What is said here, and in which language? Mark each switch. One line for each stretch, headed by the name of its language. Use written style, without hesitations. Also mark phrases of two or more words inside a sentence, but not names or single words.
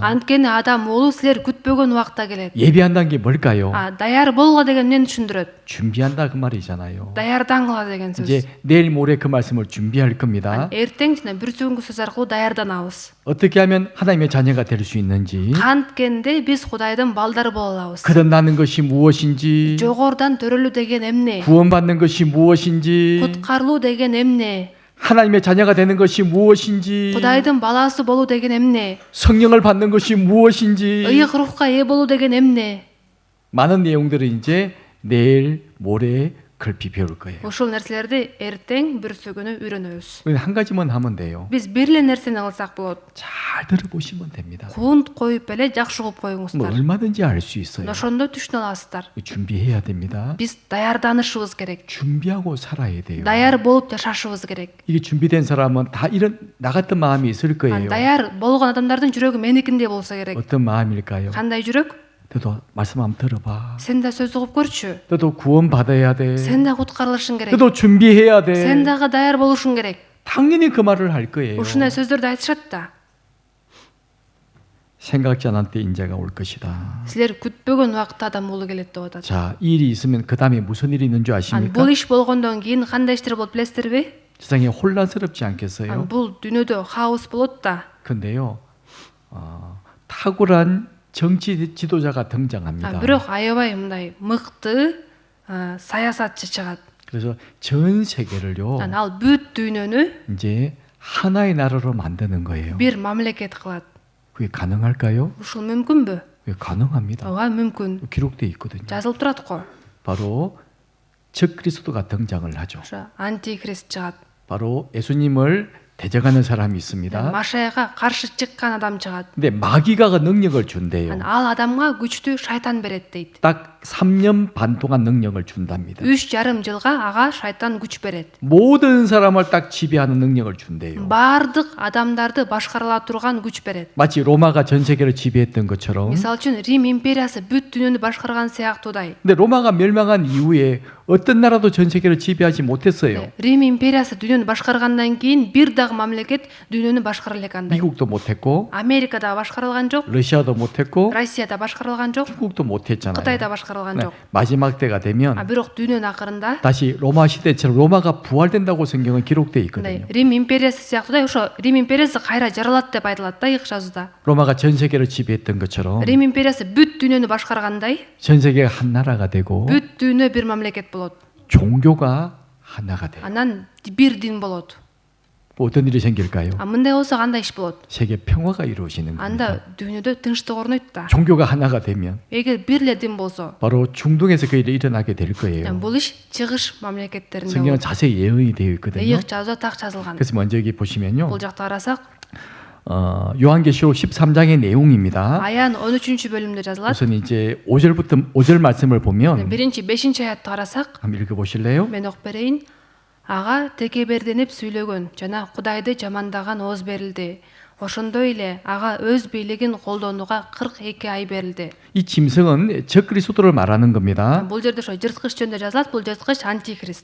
Kyrgyz: Анткени адам уулу силер күтпөгөн убакта келет.
Korean: 예배한다는 게 뭘까요?
Kyrgyz: Даяр болгула деген эмнени түшүндүрөт?
Korean: 준비한다 그 말이잖아요.
Kyrgyz: Даярдангыла деген сөз.
Korean: 이제 내일 모레 그 말씀을 준비할 겁니다.
Kyrgyz: Эртең жана бүрсүнгү сөз аркылуу даярданабыз.
Korean: 어떻게 하면 하나님의 자녀가 될 수 있는지,
Kyrgyz: Канткенде биз Кудайдын балдары боло алабыз.
Korean: 거듭나는 것이 무엇인지,
Kyrgyz: Жогорудан төрөлүү деген эмне?
Korean: 구원받는 것이 무엇인지,
Kyrgyz: Куткарылуу деген эмне?
Korean: 하나님의 자녀가 되는 것이 무엇인지,
Kyrgyz: Кудайдын баласы болуу деген эмне?
Korean: 성령을 받는 것이 무엇인지,
Kyrgyz: Ыйык рухка ээ болуу деген эмне?
Korean: 많은 내용들을 이제 내일 모레 급히 배울 거예요.
Kyrgyz: Ушул нерселерди эртең бүрсүгүнү үйрөнөбүз.
Korean: 그냥 한 가지만 하면 돼요.
Kyrgyz: Биз бир эле нерсени кылсак болот.
Korean: 잘 들어보시면 됩니다.
Kyrgyz: Кунт коюп эле жакшы угуп
Korean: 뭐
Kyrgyz: коюңуздар.
Korean: 얼마든지 알 수 있어요.
Kyrgyz: Ошондо түшүнө аласыздар.
Korean: 준비해야 됩니다.
Kyrgyz: Биз даярданышыбыз керек.
Korean: 준비하고 살아야 돼요.
Kyrgyz: Даяр болуп жашашыбыз керек.
Korean: 이게 준비된 사람은 다 이런 나 같은 마음이 있을 거예요.
Kyrgyz: Даяр болгон адамдардын жүрөгү меникиндей болсо керек.
Korean: 어떤 마음일까요?
Kyrgyz: Кандай жүрөк?
Korean: 너도 말씀 한번 들어봐.
Kyrgyz: Сен да сөз угуп көрчү.
Korean: 너도 구원 받아야 돼.
Kyrgyz: Сен да куткарылышың керек.
Korean: 너도 준비해야 돼.
Kyrgyz: Сен дагы даяр болушуң керек.
Korean: 당연히 그 말을 할 거예요.
Kyrgyz: Ушундай сөздөрдү айтышат да.
Korean: 생각지 않은 때 인자가 올 것이다.
Kyrgyz: Силер күтпөгөн убакытта адам уулу келет деп атат.
Korean: 자, 이 일이 있으면 그 다음에 무슨 일이 있는 줄 아십니까?
Kyrgyz: Бул иш болгондон кийин кандай иштер болот билесиздерби?
Korean: 세상에 혼란스럽지 않겠어요?
Kyrgyz: Бул дүйнөдө хаос болот да.
Korean: 근데요, 탁월한 정치 지도자가 등장합니다.
Kyrgyz: Бирок аябай мындай мыкты саясатчы чыгат.
Korean: 그래서 전 세계를요,
Kyrgyz: Ал бүт дүйнөнү
Korean: 이제 하나의 나라로 만드는 거예요.
Kyrgyz: бир мамлекет кылат.
Korean: 그게 가능할까요?
Kyrgyz: Ушул мүмкүнбү?
Korean: 예, 가능합니다.
Kyrgyz: Ооба мүмкүн.
Korean: 기록돼 있거든요.
Kyrgyz: Жазылып турат го.
Korean: 바로 적그리스도가 등장을 하죠.
Kyrgyz: Ошо антихрист чыгат.
Korean: 바로 예수님을 대적하는 사람이 있습니다.
Kyrgyz: Машаяга каршы чыккан адам чыгат.
Korean: 근데 마귀가 능력을 준대요.
Kyrgyz: Ал адамга күчтүү шайтан берет дейт.
Korean: 딱 3년 반 동안 능력을 준답니다.
Kyrgyz: 3,5 жылга ага шайтан күч берет.
Korean: 모든 사람을 딱 지배하는 능력을 준대요.
Kyrgyz: Бардык адамдарды башкарыла турган күч берет.
Korean: 마치 로마가 전 세계를 지배했던 것처럼.
Kyrgyz: Мисалы үчүн Рим империясы бүт дүйнөнү башкарган сыяктуудай.
Korean: 근데 로마가 멸망한 이후에 어떤 나라도 전 세계를 지배하지 못했어요.
Kyrgyz: Рим империясы дүйнөнү башкаргандан кийин бир дагы мамлекет дүйнөнү башкара элек андай.
Korean: 미국도 못했고,
Kyrgyz: Америка да башкарылган жок,
Korean: 러시아도 못했고,
Kyrgyz: Россия да башкарылган жок,
Korean: 중국도 못했잖아요.
Kyrgyz: Кытай да башкарылган
Korean: 네,
Kyrgyz: жок.
Korean: 마지막 때가 되면
Kyrgyz: Бирок дүйнөнүн акырында
Korean: 다시 로마 시대처럼 로마가 부활된다고 성경은 기록돼 있거든요.
Kyrgyz: Рим империясы сыяктуудай ошо Рим империясы кайра жаралат деп айтылат да ыйык жазууда.
Korean: 로마가 전 세계를 지배했던 것처럼
Kyrgyz: Рим империясы бүт дүйнөнү башкаргандай
Korean: 전 세계가 한 나라가 되고
Kyrgyz: бүт дүйнө бир мамлекет болот.
Korean: 종교가 하나가 돼요.
Kyrgyz: Анан бир дин болот.
Korean: 뭐 어떤 일이 생길까요?
Kyrgyz: Мындай болсо кандай иш болот?
Korean: 세계 평화가 이루어지는 겁니다.
Kyrgyz: Анда дүйнөдө тынчтык орнойт да.
Korean: 종교가 하나가 되면
Kyrgyz: Эгер бир эле дин болсо,
Korean: 바로 중동에서 그 일이 일어나게 될 거예요.
Kyrgyz: бул иш чыгыш мамлекеттеринде
Korean: 성경은
Kyrgyz: болот.
Korean: 자세히 예언이 되어 있거든요.
Kyrgyz: ыйык жазууда так жазылган.
Korean: 그래서 먼저 여기 보시면요.
Kyrgyz: Бул жакта карасак,
Korean: 요한계시록 13장의 내용입니다.
Kyrgyz: аян 13-бөлүмдө жазылат.
Korean: 우선 이제 5절 말씀을 보면
Kyrgyz: Биринчи 5 аятты карасак,
Korean: 한번 읽어 보실래요?
Kyrgyz: мен окуп берейин. Ага текеберденип сүйлөгөн жана Кудайды жамандаган ооз берилди. Ошондой эле ага өз бийлигин колдонууга 42 ай берилди.
Korean: 이 짐승은 적그리스도를 말하는 겁니다.
Kyrgyz: Бул жерде ошо жырткыч жөнүндө жазылат. Бул жырткыч антихрист.